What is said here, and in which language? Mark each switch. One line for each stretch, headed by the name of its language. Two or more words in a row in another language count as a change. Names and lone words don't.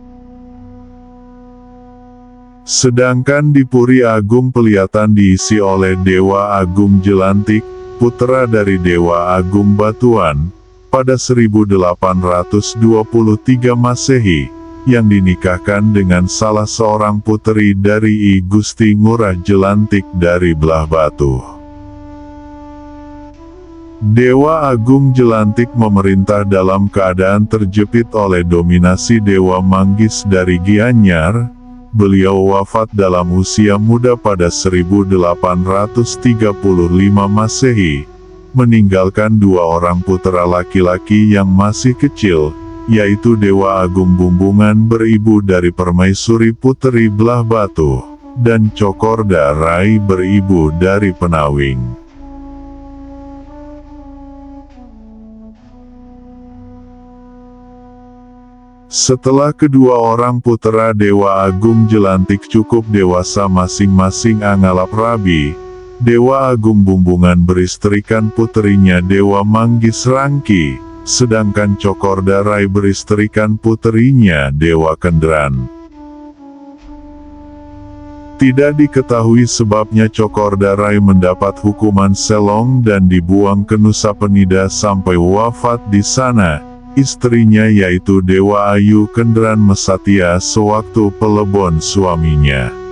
Indonesian: Sedangkan di Puri Agung Pelihatan diisi oleh Dewa Agung Jelantik, putra dari Dewa Agung Batuan, pada 1823 Masehi, yang dinikahkan dengan salah seorang puteri dari I Gusti Ngurah Jelantik dari Belah Batu. Dewa Agung Jelantik memerintah dalam keadaan terjepit oleh dominasi Dewa Manggis dari Gianyar. Beliau wafat dalam usia muda pada 1835 Masehi, meninggalkan dua orang putra laki-laki yang masih kecil, yaitu Dewa Agung Bumbungan beribu dari Permaisuri Puteri Belah Batu, dan Cokorda Rai beribu dari Penawing. Setelah kedua orang putra Dewa Agung Jelantik cukup dewasa masing-masing
Balinese: Angalap Rabi,
Indonesian: Dewa Agung Bumbungan beristrikan puterinya Dewa Manggis Rangki, sedangkan Cokorda Rai beristrikan puterinya Dewa Kendran. Tidak diketahui sebabnya Cokorda Rai mendapat hukuman selong dan dibuang ke Nusa Penida sampai wafat di sana. Istrinya yaitu Dewa Ayu Kendran Mesatia sewaktu pelebon suaminya.